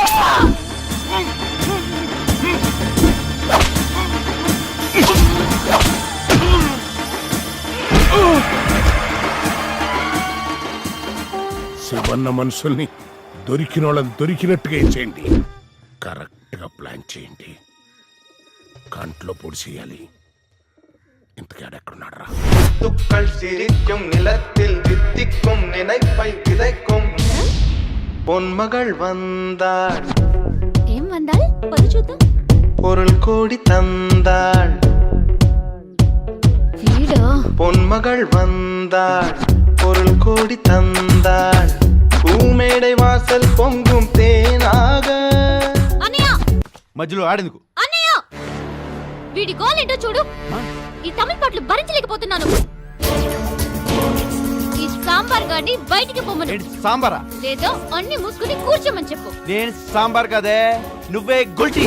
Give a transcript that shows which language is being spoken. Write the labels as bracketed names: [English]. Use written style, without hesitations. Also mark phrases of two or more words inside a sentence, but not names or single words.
[Telugu] శివన్న మనుషుల్ని దొరికిన వాళ్ళని దొరికినట్టుగా చేయండి. కరెక్ట్గా ప్లాన్ చేయండి. కంట్లో పొడి చేయాలి. ఇంతకాడెక్కడున్నాడు రా? [Tamil] துக்கள் சிரிக்கும் நிலத்தில் தித்திக்கும் நினைப்பை விதைக்கும் பொன்மகள் வந்தாள். [Telugu] ఏం వందాల్? పది చూద్దాం. [Tamil] பொருள் கோடி தந்தாள். [Telugu] వీడా? [Tamil] பொன்மகள் வந்தாள். பொருள் கோடி தந்தாள். பூமேடை வாசல் பொங்கும் தேனாக. [Telugu] అన్నయ్య, మధ్యలో ఆడేందుకు? అన్నయ్య, వీడి గోల్ ఏంటో చూడు. ఈ తమిళ పాటలు భరించలేకపోతున్నాను. ఈ సాంబార్ గాడిని బయటికి పొమ్మను. సాంబారా? లేదో అన్ని మూసుకుని కూర్చోమని చెప్పు. నేను సాంబార్ కదే, నువ్వే గుల్టీ.